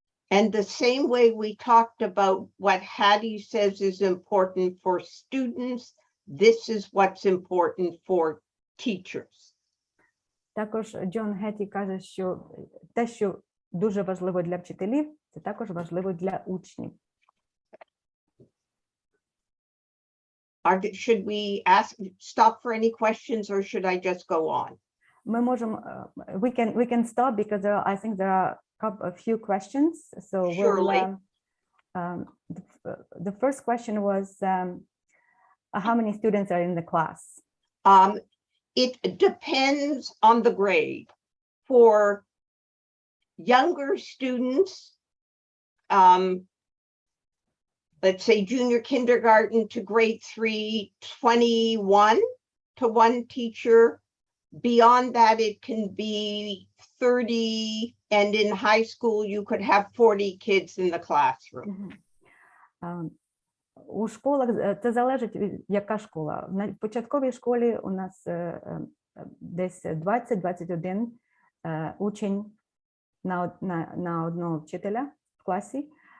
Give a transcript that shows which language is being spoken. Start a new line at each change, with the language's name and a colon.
English: And the same way we talked about what Hattie says is important for students, this is what's important for teachers.
Ukrainian: Також Джон Гетті каже, що те, що дуже важливо для вчителів, це також важливо для учнів.
English: Should we stop for any questions or should I just go on?
Ukrainian: Ми можемо,
English: we can stop because I think there are a few questions. So Surely. The first question was, how many students are in the class? It depends on the grade. For younger students, let's say junior kindergarten to grade 3, 21 to one teacher. Beyond that, it can be 30, and in high school, you could have 40 kids in the classroom.
Ukrainian: У школах це залежить від яка школа. В початковій школі у нас десь 20-21 учень на одного вчителя в класі.